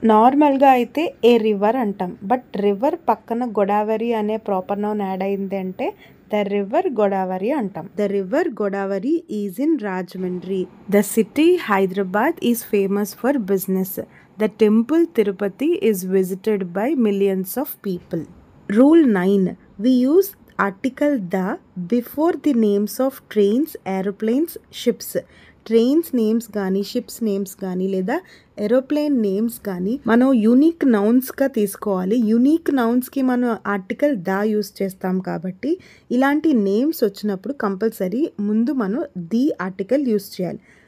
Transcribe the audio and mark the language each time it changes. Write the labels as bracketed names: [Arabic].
[Telugu] నార్మల్గా అయితే ఏ రివర్ అంటాం, బట్ రివర్ పక్కన గోదావరి అనే ప్రాపర్ నౌన్ యాడ్ అయింది అంటే [English] The river Godavari అంటాం. The river Godavari is in Rajahmundry. The city Hyderabad is famous for business. The temple Tirupati is visited by millions of people. Rule 9. We use article the before the names of trains, aeroplanes, ships. [Telugu] Trains names కానీ ships names కానీ లేదా aeroplane names కానీ మనం unique నౌన్స్గా తీసుకోవాలి. Unique నౌన్స్కి మనం article the use చేస్తాం కాబట్టి ఇలాంటి నేమ్స్ వచ్చినప్పుడు కంపల్సరీ ముందు మనం ది ఆర్టికల్ యూస్ చేయాలి.